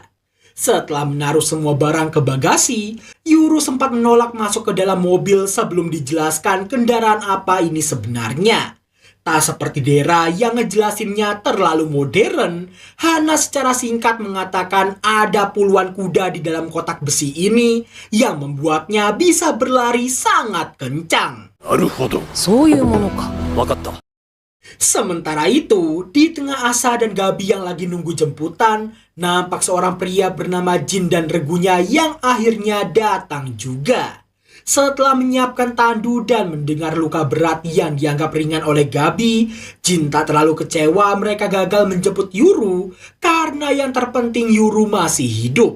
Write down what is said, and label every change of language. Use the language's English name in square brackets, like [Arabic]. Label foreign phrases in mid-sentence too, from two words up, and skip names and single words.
[Indonesian] Setelah menaruh semua barang ke bagasi, Yuru sempat menolak masuk ke dalam mobil sebelum dijelaskan kendaraan apa ini sebenarnya. Tak seperti Dera yang ngejelasinnya terlalu modern, Hana secara singkat mengatakan ada puluhan kuda di dalam kotak besi ini yang membuatnya bisa berlari sangat kencang. [Japanese] なるほど。そういうものか。わかった。 [Indonesian] Sementara itu, di tengah Asa dan Gabi yang lagi nunggu jemputan, nampak seorang pria bernama Jin dan regunya yang akhirnya datang juga. Setelah menyiapkan tandu dan mendengar luka berat yang dianggap ringan oleh Gabi, Jin tak terlalu kecewa mereka gagal menjemput Yuru karena yang terpenting Yuru masih hidup.